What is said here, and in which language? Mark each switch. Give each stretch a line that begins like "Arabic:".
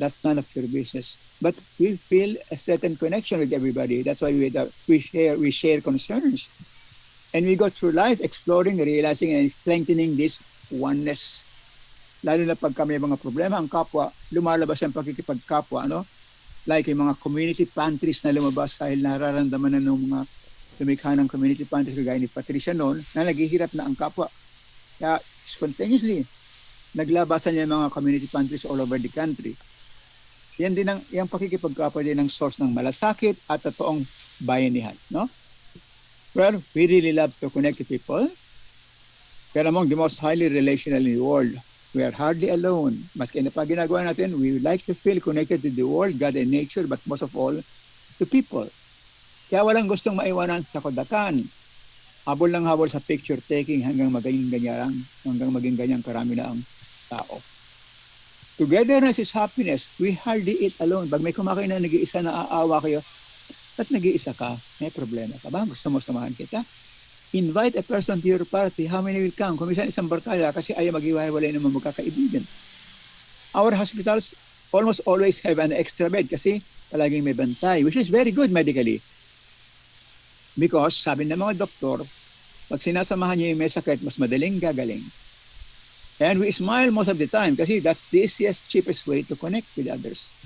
English: That's none of your business. But we feel a certain connection with everybody. That's why we share concerns. And we go through life exploring, realizing, and strengthening this oneness.
Filipino: Lalo na pag kami mga problema, ang kapwa, lumalabas ang pagkikipagkapwa, no? Like yung mga community pantries na lumabas dahil nararamdaman na ng mga lumikha ng community pantries kagaya ni Patricia noon na naghihirap na ang kapwa. Kaya spontaneously, naglabasan niya yung mga community pantries all over the country. Yan din yung pakikipagkapwa din ang source ng malasakit at totoong bayanihan, no?
English: Well, we really love to connect to people. Pero among the most highly relational in the world, we are hardly alone.
Filipino: Maski na pa ginagawa natin,
English: we like to feel connected to the world, God and nature, but most of all, to people.
Filipino: Kaya walang gustong maiwanan sa kodakan. Habol lang habol sa picture taking hanggang maging ganyang karami na ang tao.
English: Togetherness is happiness. We hardly eat alone.
Filipino: Pag may kumakain na nag-iisa na aawa kayo, ba't nag-iisa ka? May problema ka ba? Gusto mo samahan kita?
English: Invite a person to your party. How many will come?
Filipino: Kung minsan isang barkada kasi ayaw mag-iwalay ng mga magkakaibigan.
English: Our hospitals almost always have an extra bed
Filipino: kasi palaging may bantay,
English: which is very good medically. Because
Filipino: sabi ng mga doktor, Pag sinasamahan niyo yung may sakit, mas madaling gagaling.
English: And we smile most of the time kasi that's the easiest, cheapest way to connect with others.